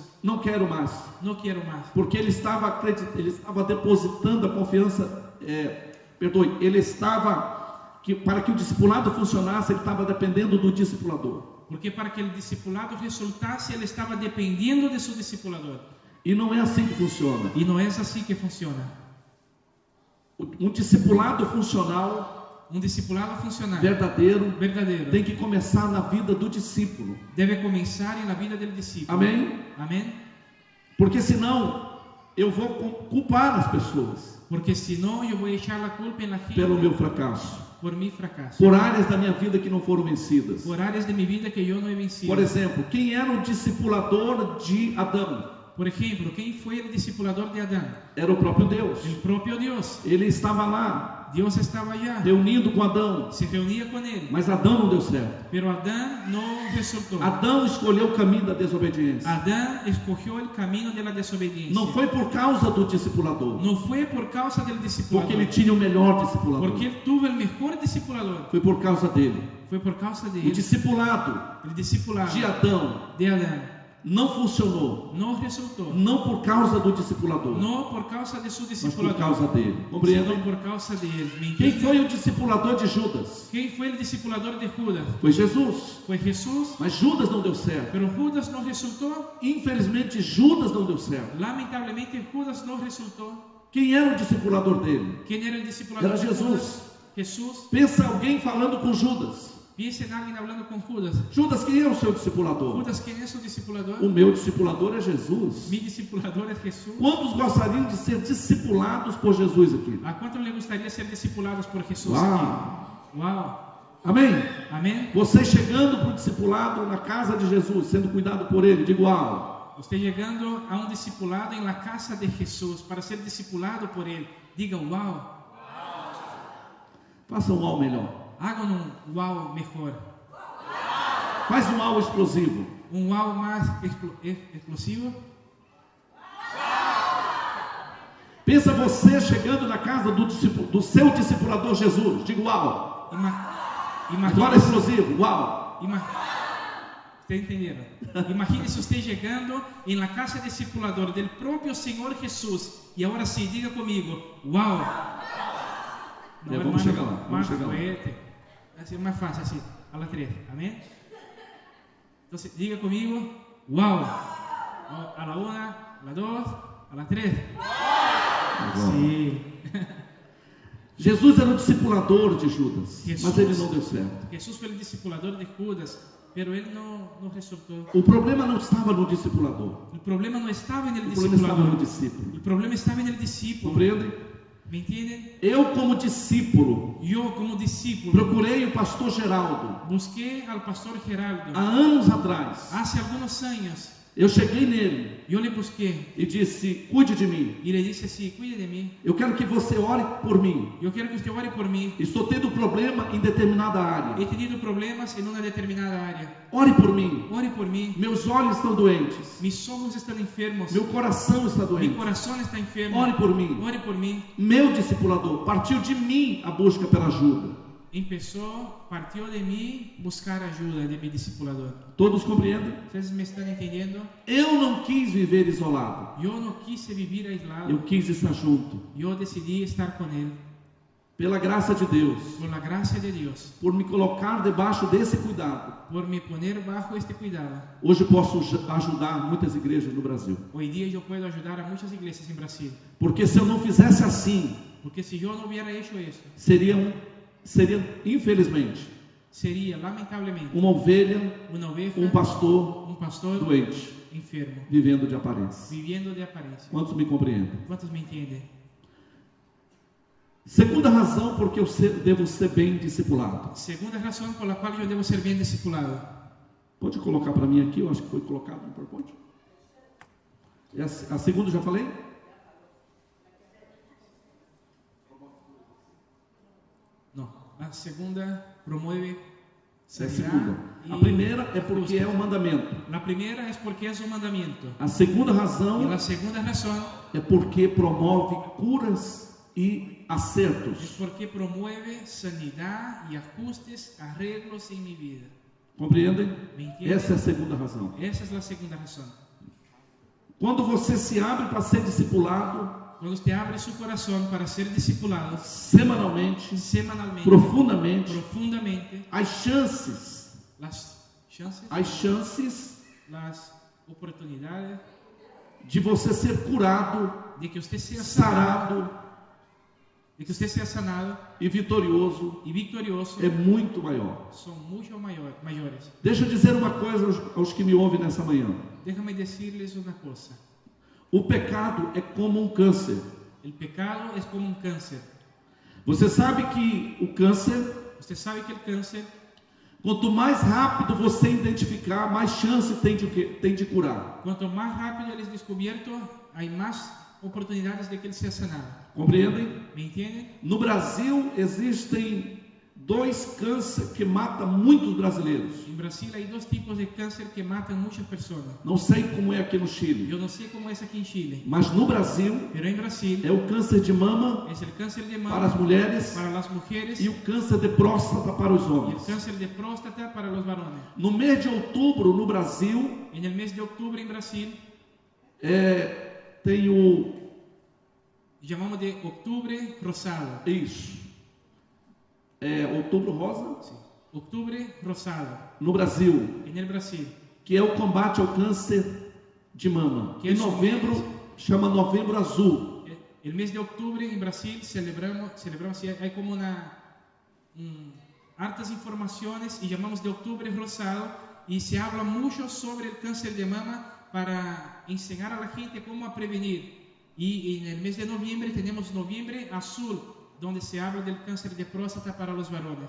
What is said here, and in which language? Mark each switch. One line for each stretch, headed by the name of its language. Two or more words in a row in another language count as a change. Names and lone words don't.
Portuguese: Não quero mais.
Spanish: No quiero más.
Portuguese: Porque ele estava depositando a confiança. Ele estava para que o discipulado funcionasse, ele estava dependendo do discipulador.
Spanish: Porque para que el discipulado resultase, él estaba dependiendo de su discipulador.
Portuguese: E não é assim que funciona.
Spanish: Y no es así que funciona.
Portuguese: Um discipulado funcional,
Spanish: Un discipulado funcional
Portuguese: verdadeiro,
Spanish: verdadero
Portuguese: tem que começar na vida do discípulo.
Spanish: debe comenzar en la vida del discípulo.
Portuguese: Amém?
Spanish: Amén.
Portuguese: Porque senão eu vou culpar as pessoas
Spanish: Porque si no, yo voy a echar la culpa en la gente
Portuguese: pelo meu fracasso,
Spanish: por mi fracaso,
Portuguese: por áreas da minha vida que não foram vencidas.
Spanish: por áreas de mi vida que yo no he vencido.
Portuguese: Por exemplo, quem era o discipulador de Adão?
Spanish: Por ejemplo, ¿quién fue el discipulador de Adán?
Portuguese: Era o próprio Deus.
Spanish: El propio Dios.
Portuguese: Ele estava lá,
Spanish: Dios estaba allá,
Portuguese: reunido com Adão,
Spanish: se reunía con él,
Portuguese: mas Adão não deu certo.
Spanish: pero Adán no resultó.
Portuguese: Adão escolheu o caminho da desobediência.
Spanish: Adán escogió el camino de la desobediencia.
Portuguese: Não foi por causa do discipulador,
Spanish: No fue por causa del discipulador,
Portuguese: porque ele tinha o melhor discipulador.
Spanish: porque él tuvo el mejor discipulador.
Portuguese: Foi por causa dele.
Spanish: Fue por causa de
Portuguese: O
Spanish: él.
Portuguese: discipulado
Spanish: El discipulado
Portuguese: de Adão
Spanish: de Adán
Portuguese: não funcionou,
Spanish: no resultó,
Portuguese: não por causa do discipulador,
Spanish: no por causa de su
Portuguese: mas por
Spanish: discipulador,
Portuguese: causa dele.
Spanish: sino
Portuguese: Compreendem?
Spanish: por causa de él. ¿Me
Portuguese: Quem
Spanish: entienden?
Portuguese: foi o discipulador de Judas?
Spanish: ¿Quién fue el discipulador de Judas?
Portuguese: Foi Jesus.
Spanish: Fue Jesús,
Portuguese: Mas Judas não deu certo.
Spanish: pero Judas no resultó.
Portuguese: Infelizmente, Judas não deu certo.
Spanish: Lamentablemente, Judas no resultó.
Portuguese: Quem era o discipulador dele?
Spanish: ¿Quién era el discipulador
Portuguese: Era
Spanish: de
Portuguese: Jesus.
Spanish: Judas? Jesús.
Portuguese: Pensa alguém falando com Judas.
Spanish: Piensa en alguien hablando con Judas.
Portuguese: Judas, quem é o seu discipulador?
Spanish: Judas, ¿quién es su discipulador?
Portuguese: O meu discipulador é Jesus.
Spanish: Mi discipulador es Jesús.
Portuguese: Quantos gostariam de ser discipulados por Jesus aqui?
Spanish: ¿A cuántos le gustaría ser discipulados por Jesús?
Portuguese: Uau!
Spanish: Aquí? Wow.
Portuguese: Amém?
Spanish: Amén.
Portuguese: Você chegando para o discipulado na casa de Jesus, sendo cuidado por ele, diga uau.
Spanish: Usted llegando a un discipulado en la casa de Jesús para ser discipulado por él, digan wow.
Portuguese: Faça um uau melhor.
Spanish: Hagan un wow mejor.
Portuguese: Faz um uau explosivo.
Spanish: Un wow más explosivo.
Portuguese: Pensa você chegando na casa do seu discipulador Jesus. Diga uau. Agora
Spanish: Imagínese,
Portuguese: explosivo. Uau.
Spanish: ¿Te entendieron? Imagínese usted llegando en la casa discipulador del propio Señor Jesús. Y ahora sí, diga conmigo, wow. No,
Portuguese: vamos
Spanish: hermano,
Portuguese: chegar lá, vamos
Spanish: más
Portuguese: chegar lá.
Spanish: fuerte. Así más fácil, así, a las 3. Amén. Entonces, diga conmigo, wow. A la 1, a la 2, a la 3. Sí.
Portuguese: Jesus era o discipulador de Judas, Jesus. mas ele não deu certo.
Spanish: Jesús fue el discipulador de Judas, pero él no resultó.
Portuguese: O problema não estava no discipulador,
Spanish: El problema no estaba en el
Portuguese: o problema estava no
Spanish: discipulador.
Portuguese: discípulo.
Spanish: El problema estaba en el discípulo.
Portuguese: Compreendem?
Spanish: ¿Me entienden?
Portuguese: Eu, como discípulo,
Spanish: Yo como discípulo
Portuguese: procurei o pastor Geraldo
Spanish: busqué al pastor Geraldo.
Portuguese: há anos atrás.
Spanish: Hace algunos años
Portuguese: Eu cheguei nele
Spanish: yo le busqué
Portuguese: e disse: cuide de mim.
Spanish: y le dije así, cuide de mí.
Portuguese: Eu quero que você ore por mim.
Spanish: Yo quiero que usted ore por mí.
Portuguese: Estou tendo problema em determinada área.
Spanish: He tenido problemas en una determinada área.
Portuguese: Ore por mim.
Spanish: Ore por mí.
Portuguese: Meus olhos estão doentes.
Spanish: Mis ojos están enfermos.
Portuguese: Meu coração está
Spanish: Mi
Portuguese: doente.
Spanish: corazón está enfermo.
Portuguese: Ore por mim.
Spanish: Ore por mí.
Portuguese: Meu discipulador partiu de mim a busca pela ajuda.
Spanish: Partió de mí buscar ayuda de mi discipulador.
Portuguese: Todos compreendem?
Spanish: ¿Ustedes me están entendiendo?
Portuguese: Eu não quis viver isolado.
Spanish: Yo no quise vivir aislado.
Portuguese: Eu quis estar junto.
Spanish: Yo decidí estar con él.
Portuguese: Pela graça de Deus.
Spanish: Por la gracia de Dios.
Portuguese: Por me colocar debaixo desse cuidado.
Spanish: Por me poner bajo este cuidado.
Portuguese: Hoje posso ajudar muitas igrejas no Brasil.
Spanish: Hoy día yo puedo ayudar a muchas iglesias en Brasil.
Portuguese: Porque se eu não fizesse assim,
Spanish: Porque si yo no hubiera hecho eso,
Portuguese: seria infelizmente
Spanish: sería lamentablemente
Portuguese: uma ovelha,
Spanish: una oveja,
Portuguese: um pastor
Spanish: pastor
Portuguese: doente,
Spanish: enfermo,
Portuguese: vivendo de aparência.
Spanish: viviendo de apariencia.
Portuguese: Quantos me compreendem?
Spanish: ¿Cuántos me entienden?
Portuguese: Segunda razão porque eu devo ser bem discipulado.
Spanish: Segunda razón por la cual yo debo ser bien discipulado.
Portuguese: Pode colocar para mim aqui, eu acho que foi colocado no PowerPoint. A segunda eu já falei?
Spanish: No, la segunda promueve
Portuguese: É a
Spanish: sanidad
Portuguese: segunda.
Spanish: y
Portuguese: A primeira é porque
Spanish: justicia.
Portuguese: é um mandamento.
Spanish: La primera es porque es un mandamiento.
Portuguese: A segunda
Spanish: Y
Portuguese: razão
Spanish: la segunda razón
Portuguese: é porque promove curas e
Spanish: es
Portuguese: acertos.
Spanish: porque promueve sanidad y ajustes, arreglos en mi vida.
Portuguese: Compreendem?
Spanish: ¿Me entienden?
Portuguese: Essa é a segunda razão.
Spanish: Esa es la segunda razón.
Portuguese: Quando você se abre para ser discipulado
Spanish: Cuando usted abre su corazón para ser discipulado
Portuguese: semanalmente,
Spanish: semanalmente,
Portuguese: profundamente,
Spanish: profundamente,
Portuguese: as chances,
Spanish: las oportunidades
Portuguese: de você ser curado,
Spanish: de que usted sea sanado,
Portuguese: sarado e vitorioso
Spanish: y victorioso
Portuguese: é muito maior.
Spanish: son mucho mayores.
Portuguese: Deixa eu dizer uma coisa aos que me ouvem nessa manhã.
Spanish: Déjame decirles una cosa.
Portuguese: O pecado é como um câncer.
Spanish: El pecado es como un cáncer.
Portuguese: Você sabe que o câncer,
Spanish: Usted sabe que el cáncer,
Portuguese: quanto mais rápido você identificar, mais chance tem de curar.
Spanish: cuanto más rápido él es descubierto, hay más oportunidades de que él sea sanado.
Portuguese: Compreendem?
Spanish: ¿Me entienden?
Portuguese: No Brasil existem 2 cânceres que matam muitos brasileiros.
Spanish: En Brasil hay 2 tipos de cáncer que matan muchas personas.
Portuguese: Não sei como é aqui no Chile,
Spanish: Yo no sé cómo es aquí en Chile,
Portuguese: mas no Brasil
Spanish: pero en Brasil
Portuguese: é o câncer de mama
Spanish: es el cáncer de
Portuguese: para as
Spanish: mama
Portuguese: mulheres
Spanish: para las mujeres
Portuguese: e o câncer de próstata para os
Spanish: y el
Portuguese: homens.
Spanish: cáncer de próstata para los varones.
Portuguese: No mês de outubro, no Brasil,
Spanish: En el mes de octubre en Brasil
Portuguese: tem o
Spanish: llamamos de octubre rosado.
Portuguese: isso. Outubro rosa
Spanish: Sí. Octubre rosado
Portuguese: no Brasil,
Spanish: en el Brasil.
Portuguese: que é o combate ao câncer de mama.
Spanish: Que
Portuguese: Em é novembro chama Novembro Azul.
Spanish: El mes de octubre en Brasil celebramos hay como hartas informaciones y llamamos de octubre rosado y se habla mucho sobre el cáncer de mama para enseñar a la gente cómo a prevenir. Y en el mes de noviembre tenemos noviembre azul, donde se habla del cáncer de próstata para los varones.